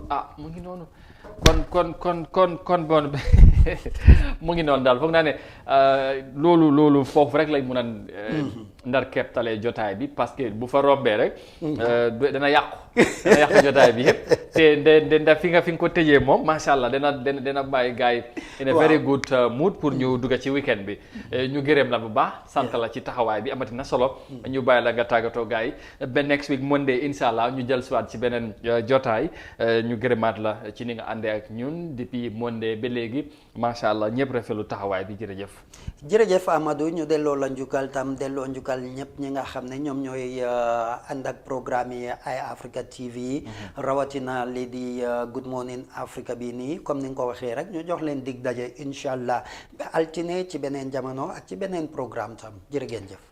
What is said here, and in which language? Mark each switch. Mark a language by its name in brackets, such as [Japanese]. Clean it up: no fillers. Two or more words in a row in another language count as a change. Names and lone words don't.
[Wolof] mu ngi noonu kon bon mu ngi noonu daal foog naa ne loolu foofu rek lañ mun a ndar kepptalee jotaay bi parce que bu fa rombee rek dana yàqu jotaay bi yëpp te nda fi nga ko tëjee moom [Arabic] ما شاء الله [Wolof] dana bàyyi gars yi [English] in a very good mood [Wolof] pour ñu dugga ci weekend bi ñu gërëm la bu baax sant la ci taxawaay bi amati na solo ñu bàyyi la nga tàggatoo gars yi ba [English] next week Monday [Arabic] إن شاء الله [Wolof] ñu jël siwaat ci beneen jotaay ñu gërëmaat la ci ni nga àndee ak ñun depuis Monday ba léegi [Arabic] ما شاء الله [Wolof] ñëpp rafetlu taxawaay bi jërëjëf Amadou ñu delloo la njukkal tam delloo njukkal ñëpp ñi nga xam ne ñoom ñooy ànd ak programme yi Eye Africa TV rawatina lii di Good Morning Africa bi nii comme ni nga ko waxee rek ñu jox leen dig daje [Arabic] إن شاء الله [Wolof] ba altine ci beneen jamono ak ci beneen programme tam jërë ngeen jëf.